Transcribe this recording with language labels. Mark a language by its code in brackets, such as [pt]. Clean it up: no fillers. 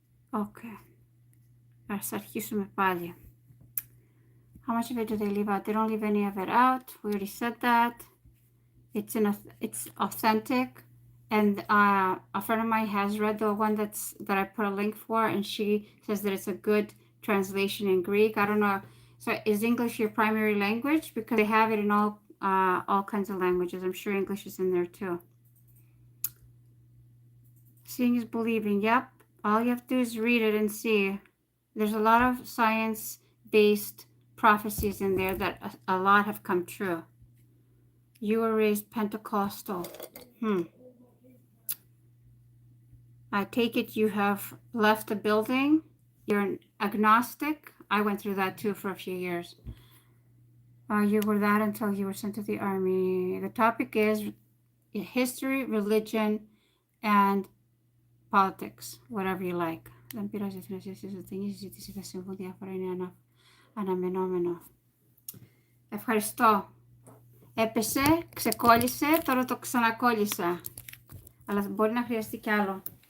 [el] Okay. Ας αρχίσουμε πάλι. [en] How much of it do they leave out? They don't leave any of it out. We already said that. It's authentic. And a friend of mine has read the one that I put a link for, and she says that it's a good translation in Greek. I don't know. So is English your primary language? Because they have it in all kinds of languages. I'm sure English is in there too. Seeing is believing. Yep. All you have to do is read it and see. There's a lot of science-based prophecies in there that a lot have come true. You were raised Pentecostal. I take it you have left the building. You're an agnostic. I went through that too for a few years. You were that until you were sent to the army. The topic is history, religion, and politics, whatever you like. [el] Δεν πειράζει την συζήτηση, η συζήτηση θα συμβούν διάφορα, είναι αναμενόμενο. Ευχαριστώ. Έπεσε, ξεκόλλησε, τώρα το ξανακόλλησα. Αλλά μπορεί να χρειαστεί κι άλλο.